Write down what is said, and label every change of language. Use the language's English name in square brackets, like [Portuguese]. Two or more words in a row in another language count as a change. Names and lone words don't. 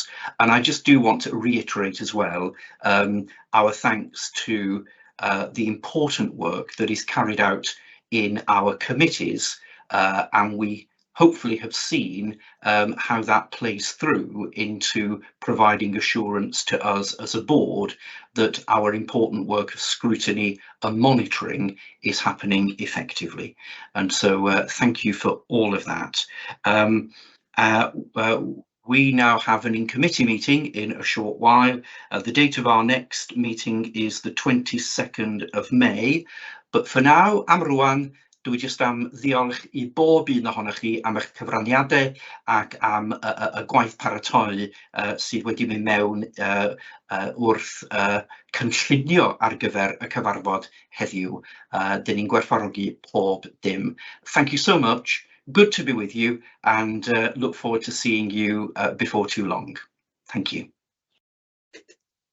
[English] And I just do want to reiterate as well our thanks to the important work that is carried out in our committees, and we hopefully have seen how that plays through into providing assurance to us as a board that our important work of scrutiny and monitoring is happening effectively. And so thank you for all of that. We now have an in-committee meeting in a short while. The date of our next meeting is the 22nd of May. But for now, [Welsh] am rwan, dwi jyst am ddiolch I bob un ohonoch chi am eich cyfraniadau ac am y gwaith paratoi sydd wedi mynd mewn wrth cynllunio ar gyfer y cyfarfod heddiw. Dyn ni'n gwerthfawrogi pob dim. [English] Thank you so much. Good to be with you, and look forward to seeing you before too long. Thank you.